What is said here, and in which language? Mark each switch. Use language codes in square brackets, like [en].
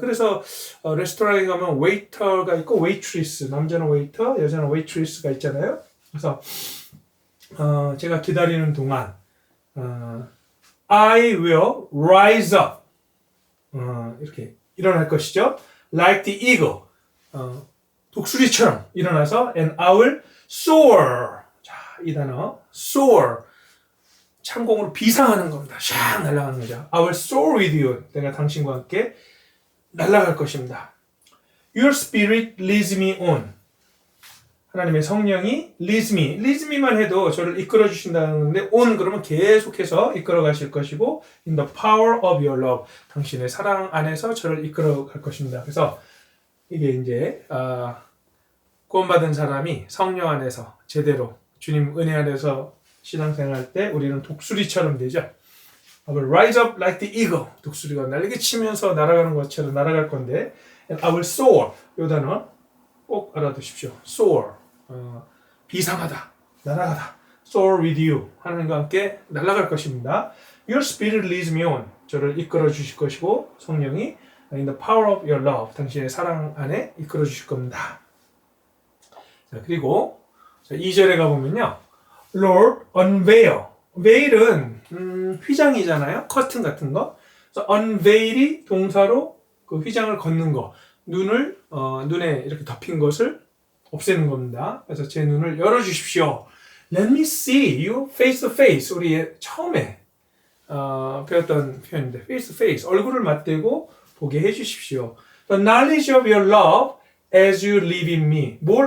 [ko] 그래서 레스토랑에 가면 웨이터가 있고 웨이트리스, 남자는 웨이터, 여자는 웨이트리스가 있잖아요. 그래서 제가 기다리는 동안 [en] I will rise up [ko] 이렇게 일어날 것이죠. [en] Like the eagle [ko] 독수리처럼 일어나서 [en] and I will soar. [ko] 자, 이 단어 soar 창공으로 비상하는 겁니다. 샥 날아가는 거죠. [en] I will soar with you. [ko] 내가 당신과 함께 날아갈 것입니다. [en] Your spirit leads me on. [ko] 하나님의 성령이 [en] leads me [ko] 만 해도 저를 이끌어 주신다는 건데 on 그러면 계속해서 이끌어 가실 것이고 [en] in the power of your love. [ko] 당신의 사랑 안에서 저를 이끌어 갈 것입니다. 그래서 이게 이제 구원받은 사람이 성령 안에서 제대로 주님 은혜 안에서 신앙생활할 때 우리는 독수리처럼 되죠. [en] I will rise up like the eagle. [ko] 독수리가 날개 치면서 날아가는 것처럼 날아갈 건데 [en] I will soar. [ko] 이 단어 꼭 알아두십시오. [en] soar. [ko] 비상하다. 날아가다. [en] soar with you. [ko] 하나님과 함께 날아갈 것입니다. [en] Your spirit leads me on. [ko] 저를 이끌어 주실 것이고 성령이 [en] in the power of your love. [ko] 당신의 사랑 안에 이끌어 주실 겁니다. 자, 그리고 2절에 가보면요. [en] Lord, unveil. [ko] veil은 휘장이잖아요. 커튼 같은 거. 그래서 unveil이 동사로 그 휘장을 걷는 거. 눈에 이렇게 덮인 것을 없애는 겁니다. 그래서 제 눈을 열어주십시오. [en] Let me see you face to face. [ko] 우리 처음에 배웠던 표현인데 [en] face to face. [ko] 얼굴을 맞대고 보게 해주십시오. [en] The knowledge of your love as you live in me.